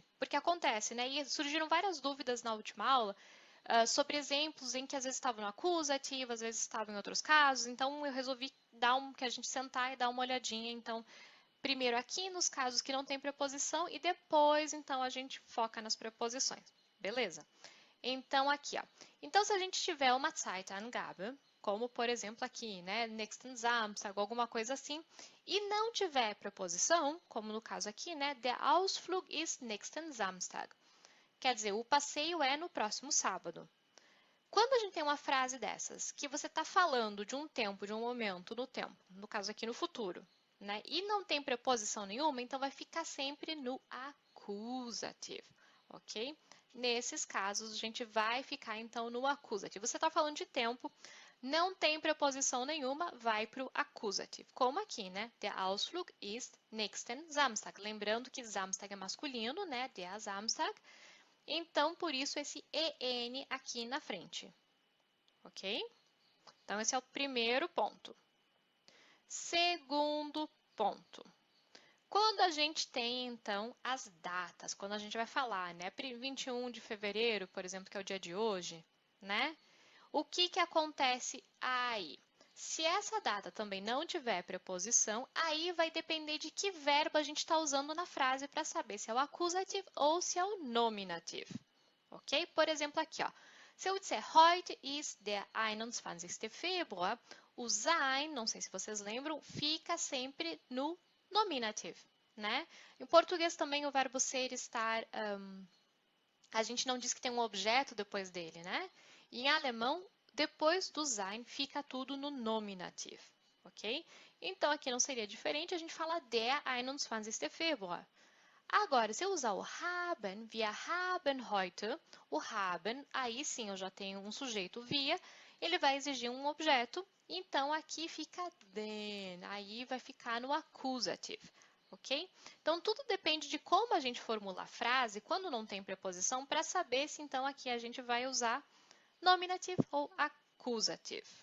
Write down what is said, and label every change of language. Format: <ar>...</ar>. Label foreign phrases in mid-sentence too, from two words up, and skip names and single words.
<pt>Porque acontece, né, e surgiram várias dúvidas na última aula sobre exemplos em que às vezes estavam no acusativo, às vezes estavam em outros casos, então eu resolvi que a gente sentar e dar uma olhadinha, então, primeiro aqui nos casos que não tem preposição e depois, então, a gente foca nas preposições. Beleza? Então, aqui, ó. Então, se a gente tiver uma Zeitangabe, como, por exemplo, aqui, né,</pt> <de>nächsten Samstag,</de> <pt>alguma coisa assim, e não tiver preposição, como no caso aqui, né,</pt> <de>der Ausflug ist nächsten Samstag.</de> <pt>Quer dizer, o passeio é no próximo sábado. Quando a gente tem uma frase dessas, que você está falando de um tempo, de um momento no tempo, no caso aqui no futuro, né? E não tem preposição nenhuma, então vai ficar sempre no acusativo, ok? Nesses casos, a gente vai ficar então no acusativo. Você está falando de tempo, não tem preposição nenhuma, vai para o acusativo. Como aqui, né?</pt> <de>Der Ausflug ist nächsten Samstag.</de> <pt>Lembrando que Samstag é masculino, né?</pt> <de>Der Samstag.</de> <pt>Então, por isso, esse EN aqui na frente, ok? Então, esse é o primeiro ponto. Segundo ponto. Quando a gente tem, então, as datas, quando a gente vai falar, né? 21 de fevereiro, por exemplo, que é o dia de hoje, né? O que acontece aí? Se essa data também não tiver preposição, aí vai depender de que verbo a gente está usando na frase para saber se é o acusativo ou se é o nominativo. Ok? Por exemplo, aqui, ó. Se eu disser</pt> <de>heute ist der 21. Februar, o sein,</de> <pt>não sei se vocês lembram, fica sempre no nominativo, né? Em português também o verbo ser, estar, a gente não diz que tem um objeto depois dele, né? E em alemão, depois do sein, fica tudo no nominativo, ok? Então, aqui não seria diferente, a gente fala der 21. Februar. Agora, se eu usar o</pt> <de>haben, wir haben heute,</de> <pt>o haben, aí sim eu já tenho um sujeito via, ele vai exigir um objeto, então aqui fica den, aí vai ficar no accusative, ok? Então, tudo depende de como a gente formula a frase, quando não tem preposição, para saber se então aqui a gente vai usar nominative ou accusative.</pt>